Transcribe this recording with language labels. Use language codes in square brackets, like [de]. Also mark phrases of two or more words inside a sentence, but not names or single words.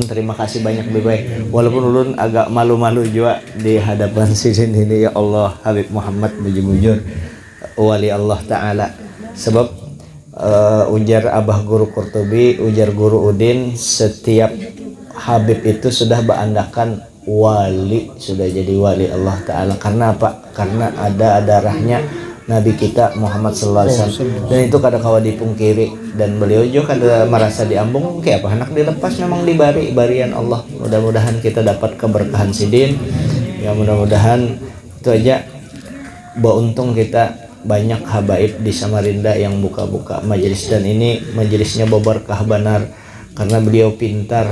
[bjn] Terima kasih banyak Bebe. Walaupun ulun agak malu-malu juga di hadapan sidin ini, ya Allah, Habib Muhammad bujur-bujur wali Allah Ta'ala. Sebab ujar Abah Guru Qurtubi, ujar Guru Udin, setiap Habib itu sudah berandakan wali, sudah jadi wali Allah Ta'ala. Karena apa? Karena ada darahnya Nabi kita Muhammad [ar] صلى الله عليه وسلم, [bjn] dan itu kada kawa dipungkiri. Dan beliau juga kada merasa diambung kayak apa anak dilepas, memang dibari barian Allah. Mudah-mudahan kita dapat keberkahan sidin ya, mudah-mudahan itu aja. Beruntung kita banyak habaib di Samarinda yang buka-buka majelis, dan ini majelisnya berkah benar karena beliau pintar.